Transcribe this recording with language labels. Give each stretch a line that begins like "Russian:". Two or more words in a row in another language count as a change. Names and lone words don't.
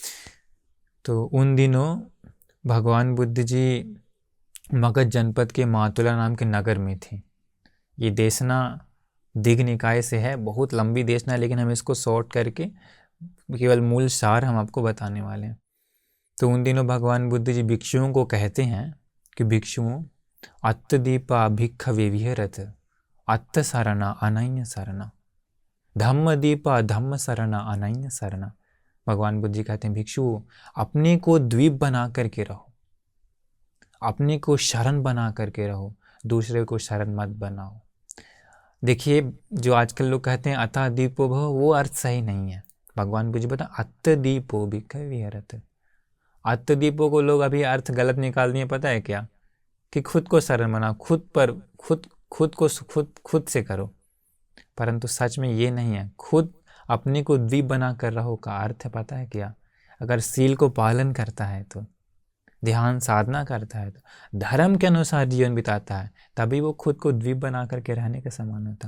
Hindi: तो उन दिनों भगवान बुद्ध जी मगध जनपद के मातुला नाम के नगर में थे। ये देशना दिग् निकाय से है, बहुत लंबी देशना, लेकिन हम इसको शॉर्ट करके केवल मूल सार हम आपको बताने वाले हैं। तो उन दिनों भगवान बुद्ध जी भिक्षुओं को कहते हैं कि भिक्षुओं,
Pali: अत्तदीपा भिक्खवे विहरत अत्त सरना अनन्य सरना, धम्म दीपा धम्म सरना अनन्य सरना।
Hindi: भगवान बुद्ध जी कहते हैं भिक्षुओं, अपने को द्वीप बना करके रहो, अपने को शरण बना करके रहो, दूसरे को शरण मत बनाओ। देखिए, जो आजकल लोग कहते हैं
Pali: अतः दीपो भव,
Hindi: वो अर्थ सही नहीं है। भगवान बुद्ध जी बता
Pali: अत्त दीपो भिक्खवे विहरत। अत्त दीपो
Hindi: को लोग अभी अर्थ गलत निकाल दिए। पता है क्या? कि खुद को शरण बनाओ, खुद से करो। परंतु सच में ये नहीं है। खुद अपने को द्वीप बना कर रहो का अर्थ है पता है क्या? अगर सील को पालन करता है, तो ध्यान साधना करता है, तो धर्म के अनुसार जीवन बिताता है, तभी वो खुद को द्वीप बना करके रहने के समान होता।